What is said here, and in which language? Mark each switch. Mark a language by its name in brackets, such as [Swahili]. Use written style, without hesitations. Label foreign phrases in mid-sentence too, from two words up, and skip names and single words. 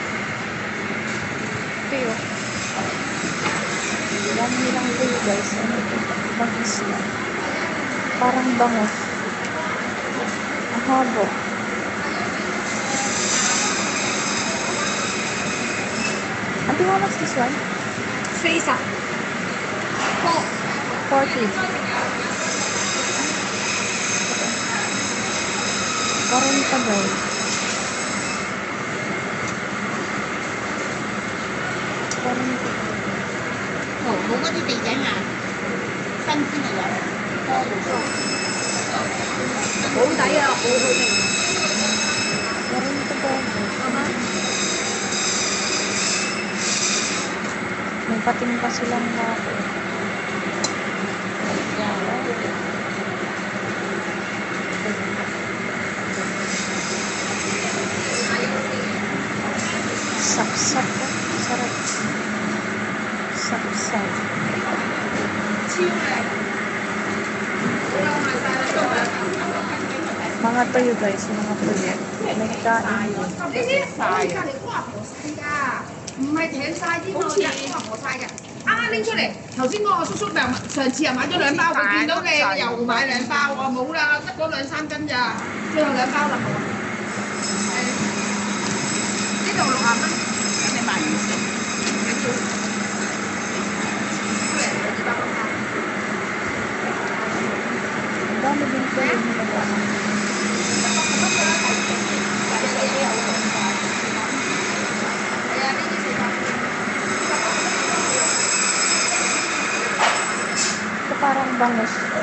[Filipino] Tuyo. Yan nilang tuyo guys. Ano ito? Ibang isda. Parang bangus. Ang habo. Auntie, [English] how much this one? [Cantonese] 水上 40. [Filipino] Parang tagay. [Cantonese] 冇嗰啲地井啊，新鮮嘅有，好抵啊，好好味。 [Filipino] Parang tagay. May pating pa silang bako. Sapsap po. Sarap. Sapsap. Mga tuyo guys, mga tuyo. May kain. [Cantonese] 呢啲晒㗎，你估話婆晒㗎，唔係艇晒啲喎，估話婆晒嘅。啱啱拎出嚟，頭先嗰個叔叔上次又買咗2包，佢見到你又買2包，我冇啦，得嗰2、3斤咋，最後2包啦，好啊。呢度60蚊，咁你賣唔少，你做。 [Filipino] Ang dami din tuyo nila. Ito parang bangus.